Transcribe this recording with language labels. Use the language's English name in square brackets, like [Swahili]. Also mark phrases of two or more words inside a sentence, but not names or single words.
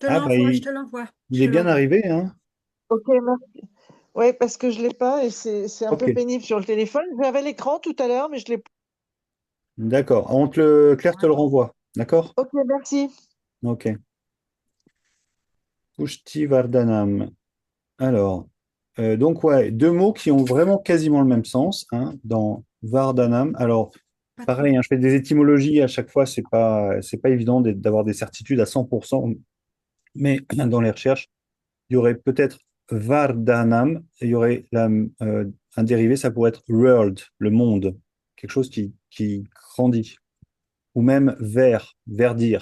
[French] Ah, bah, l'envoie, je te l'envoie, il je est te bien l'envoie. arrivé, hein. Ok, merci. Oui, parce que je l'ai pas et c'est un Ok, peu pénible sur le téléphone. J'avais l'écran tout à l'heure, mais je l'ai pas. d'accord. Claire te le renvoie, d'accord? Ok, merci. Ok. [Sanskrit] पुष्टि वर्धनम्. [French] Alors, donc ouais, deux mots qui ont vraiment quasiment le même sens, hein, dans Vardhanam. Alors, Pas trop. pareil, hein, je fais des étymologies à chaque fois, c'est pas évident d'avoir des certitudes à 100%, mais dans les recherches, il y aurait peut-être Vardhanam, et il y aurait un dérivé, ça pourrait être world, le monde, quelque chose qui grandit, ou même verdir.